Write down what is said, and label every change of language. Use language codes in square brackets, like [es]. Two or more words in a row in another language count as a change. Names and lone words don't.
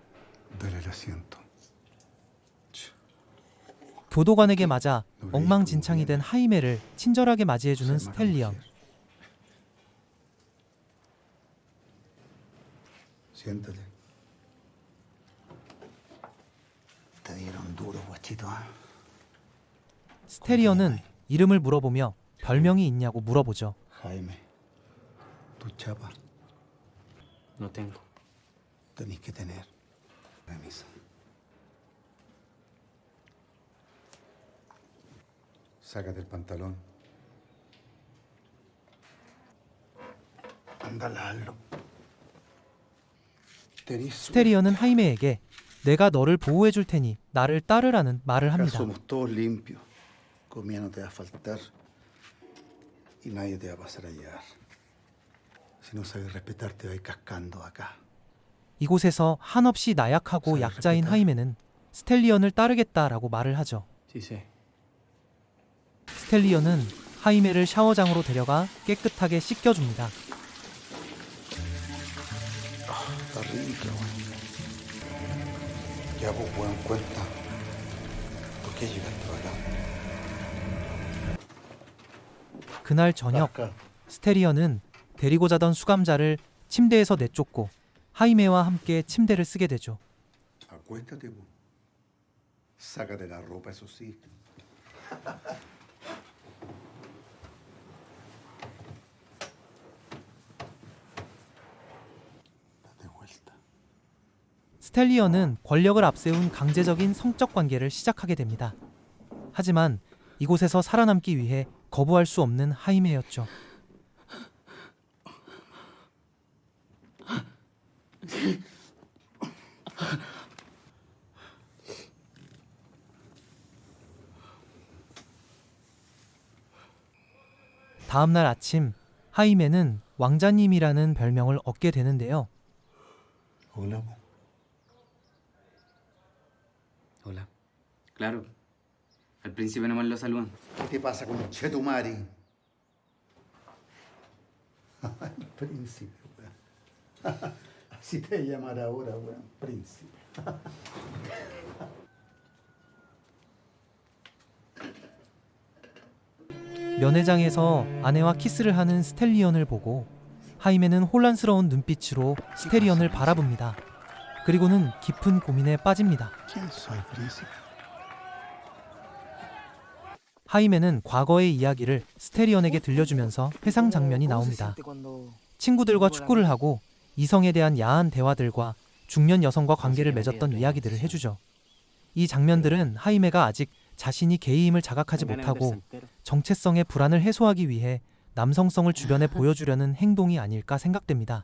[ko] 교도관에게 맞아 엉망진창이 된 하이메를 친절하게 맞이해주는 스텔리언. 스텔리언은 이름을 물어보며 별명이 있냐고 물어보죠. [es] Jaime, tu chapa No tengo. tenés que tener permiso. Sácate el pantalón. Anda, hazlo. [ko] 스텔리언은 하이메에게 내가 너를 보호해줄 테니 나를 따르라는 말을 [es] Acá [ko] 합니다. [es] somos todos limpios. Comida no te va a faltar. Y nadie te va a pasar a llevar. Si no sabes respetar, te vas a ir cascando acá. [ko] 이곳에서 한없이 나약하고 약자인 하이메는 스텔리언을 따르겠다라고 말을 하죠. [es] Sí sé. [ko] 스텔리언은 하이메를 샤워장으로 데려가 깨끗하게 씻겨줍니다. [es] Está rica, güey. Ya vos, weón, cuenta. ¿Por qué llegaste acá? [ko] 그날 저녁 [es] Acá. [ko] 스텔리언은 데리고 자던 수감자를 침대에서 내쫓고 하이메와 함께 침대를 쓰게 되죠. [es] Acuéstate, vos. Sácate la ropa, eso sí. Date vuelta. [ko] 스텔리언은 권력을 앞세운 강제적인 성적 관계를 시작하게 됩니다. 하지만 이곳에서 살아남기 위해 거부할 수 없는 하이메였죠. 다음날 아침 하이메는 왕자님이라는 별명을 얻게 되는데요. [es] Hola, vos. Hola. Claro. Al príncipe nomás lo saludan. ¿Qué te pasa con Chetumari? El príncipe, weón. Así te voy a llamar ahora, weón. Príncipe. [ko] 면회장에서 아내와 키스를 하는 스텔리언을 보고 하이메는 혼란스러운 눈빛으로 스텔리언을 바라봅니다. 그리고는 깊은 고민에 빠집니다. [es] ¿Quién soy, príncipe? [ko] 하이메는 과거의 이야기를 스텔리언에게 들려주면서 회상 장면이 나옵니다. 친구들과 축구를 하고 이성에 대한 야한 대화들과 중년 여성과 관계를 맺었던 이야기들을 해주죠. 이 장면들은 하이메가 아직 자신이 게이임을 자각하지 못하고 정체성의 불안을 해소하기 위해 남성성을 주변에 보여주려는 행동이 아닐까 생각됩니다.